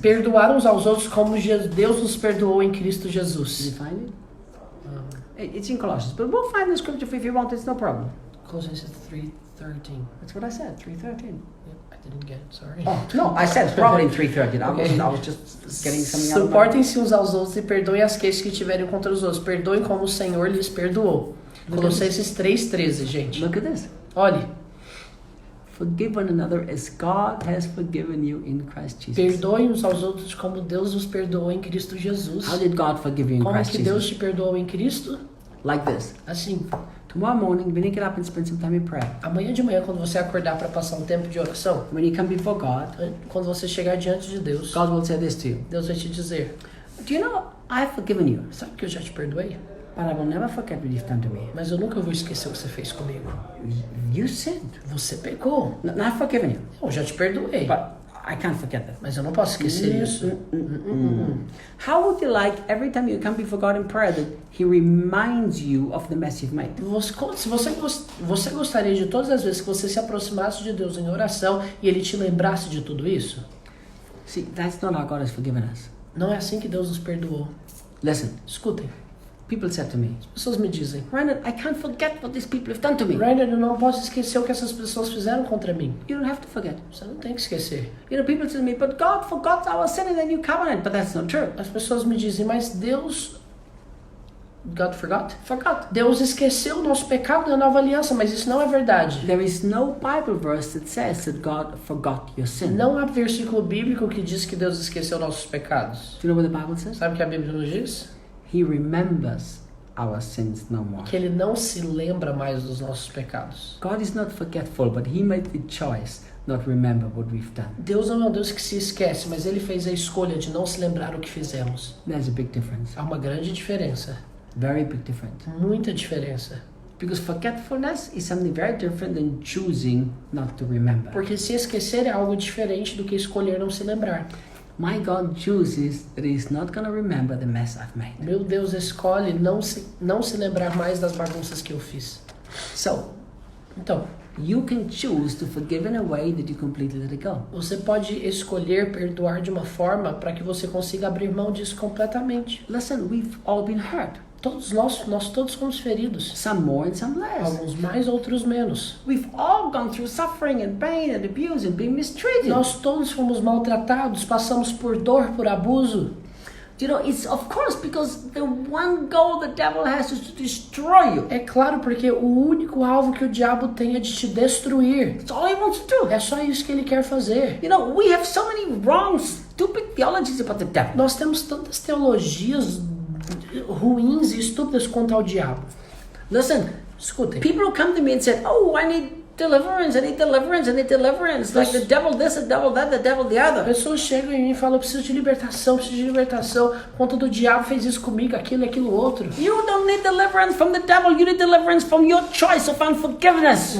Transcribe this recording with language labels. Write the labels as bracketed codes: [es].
[pt] Perdoar uns aos outros como Deus nos perdoou em Cristo [en] Did you Jesus. find it? It's in Colossians, but we'll find the scripture if you want. It's no problem. Colossians 3:13. That's what I said. 3:13. I didn't get it, sorry. Oh no, I said probably in 3:13. I was just getting something out of my. [pt] Suportem-se uns aos outros e perdoem as queixas que tiverem contra os outros. Perdoem como o Senhor lhes perdoou. Colossenses 3:13, gente. [en] Look at this. [pt] Olhe, [en] Forgive one another as God has forgiven you in Christ Jesus. [pt] perdoem uns aos outros como Deus nos perdoou em Cristo Jesus. [en] How did God forgive you in [pt] Como [en] Christ [pt] que Deus [en] Jesus? [pt] te perdoou em Cristo? [en] Like this. [pt] Assim, [en] Tomorrow morning, when you get up and spend some time in prayer, [pt] amanhã de manhã, quando você acordar para passar um tempo de oração, [en] when you come before God, [pt] quando você chegar diante de Deus, [en] God will say this to you. [pt] Deus vai te dizer, [en] Do you know I've forgiven you, [pt] sabe que eu já te perdoei? [en] but I will never forget what you've done to me. [pt] Mas eu nunca vou esquecer o que você fez comigo. [en] You sinned. [pt] Você pecou. [en] Now I've forgiven you, [pt] Eu já te perdoei. [en] but I can't forget that. [pt] Mas eu não posso esquecer isso. [en] How would you like every time you come before God in prayer that He reminds you of the mess you've made? [pt] Se você gostaria de todas as vezes que você se aproximasse de Deus em oração e Ele te lembrasse de tudo isso? [en] See, that's not how God has forgiven us. [pt] Não é assim que Deus nos perdoou. [en] Listen, [pt] Escutem, [en] people said to me, [pt] as pessoas me dizem, [en] Reinhard, I can't forget what these people have done to me. [pt] Rainer, eu não posso esquecer o que essas pessoas fizeram contra mim. [en] You don't have to forget. [pt] Você não tem que esquecer. [en] You know, people say to me, but God forgot our sin in the new covenant. But that's not true. [pt] As pessoas me dizem, mas Deus... [en] God forgot? Forgot. [pt] Deus esqueceu o nosso pecado na nova aliança, mas isso não é verdade. [en] There is no Bible verse that says that God forgot your sin. [pt] Não há versículo bíblico que diz que Deus esqueceu nossos pecados. [en] Do you know what the Bible says? [pt] Sabe o que a Bíblia nos diz? [en] He remembers our sins no more. [pt] Que Ele não se lembra mais dos nossos pecados. [en] God is not forgetful, but He made the choice not remember what we've done. [pt] Deus não é um Deus que se esquece, mas Ele fez a escolha de não se lembrar o que fizemos. [en] There's a big difference. [pt] Há uma grande diferença. [en] Very big difference. [pt] Muita diferença. [en] Because forgetfulness is something very different than choosing not to remember. [pt] Porque se esquecer é algo diferente do que escolher não se lembrar. [en] My God chooses that He's not going to remember the mess I've made. [pt] Meu Deus escolhe não se lembrar mais das bagunças que eu fiz. [en] So, [pt] Então, [en] you can choose to forgive in a way that you completely let it go. [pt] você pode escolher perdoar de uma forma para que você consiga abrir mão disso completamente. [en] Listen, we've all been hurt. [pt] Todos nós todos fomos feridos. [en] Some more and some less. [pt] Alguns mais, outros menos. [en] We've all gone through suffering and pain and abuse and being mistreated. [pt] Nós todos fomos maltratados, passamos por dor, por abuso. [en] You know, it's of course because the one goal the devil has is to destroy you. [pt] É claro, porque o único alvo que o diabo tem é de te destruir. [en] That's all he wants to do. [pt] É só isso que ele quer fazer. [en] You know, we have so many wrong, stupid theologies about the devil. [pt] Nós temos tantas teologias ruins e estúpidas quanto ao diabo. [en] Listen, [pt] Escutem. [en] people who come to me and said, "Oh, I need deliverance, I need deliverance, I need deliverance." Like the devil this, the devil that, the devil the other. [pt] Pessoas chegam em mim e falam, eu preciso de libertação, conta do diabo fez isso comigo, aquilo e aquilo outro. [en] You don't need deliverance from the devil. You need deliverance from your choice of unforgiveness.